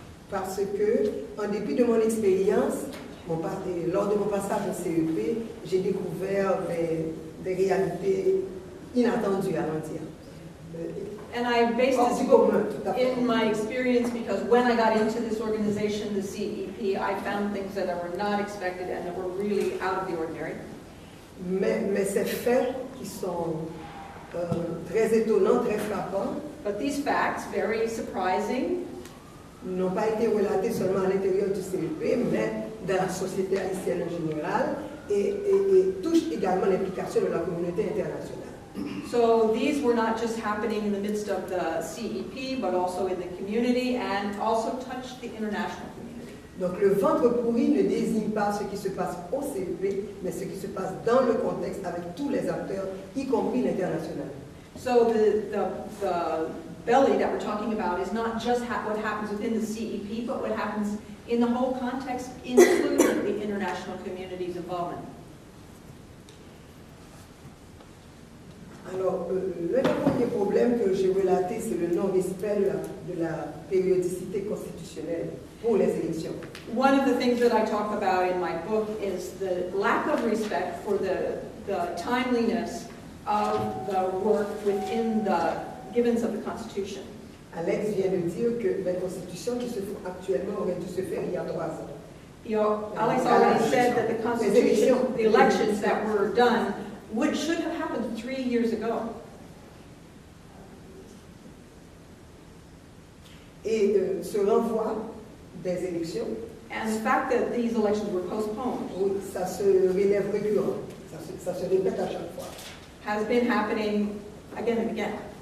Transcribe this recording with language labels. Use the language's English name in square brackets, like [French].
[French] parce que, en dépit de mon expérience, lors de mon passage au CEP, j'ai découvert des réalités inattendues à l'entière. [English] And I based [French] Hors [English] this [French] du [English] book [French] commun, tout à fait. [English] in my experience because when I got into this organization, the CEP, I found things that were not expected and that were really out of the ordinary. [French] Mais ces faits qui sont très étonnants, très frappants, [English] But these facts, very surprising, [French] n'ont pas été relatés seulement à l'intérieur du CEP, mais dans la société haïtienne en général et touchent également l'implication de la communauté internationale. [English] so these were not just happening in the midst of the CEP, but also in the community and also touched the international community. [French] Donc le ventre pourri ne désigne pas ce qui se passe au CEP, mais ce qui se passe dans le contexte avec tous les acteurs, y compris l'international. [English] So the belly that we're talking about is not just what happens within the CEP, but what happens in the whole context, including the international community's involvement. [French] Alors, le premier problème que j'ai relaté, c'est le non-respect de la périodicité constitutionnelle pour les élections. [English] One of the things that I talk about in my book is the lack of respect for the timeliness of the work within the givens of the Constitution. [French] Alex vient de dire que les constitutions qui se font actuellement auraient dû se faire il y a 3 ans. [English] You know, Alex already said that the Constitution, the elections that were done, should have happened 3 years ago. [French] Et ce renvoi des élections, [English] And the fact that these elections were postponed [French] oui, ça se relève récurrent, ça se répète à chaque fois. [English] has been happening again and again.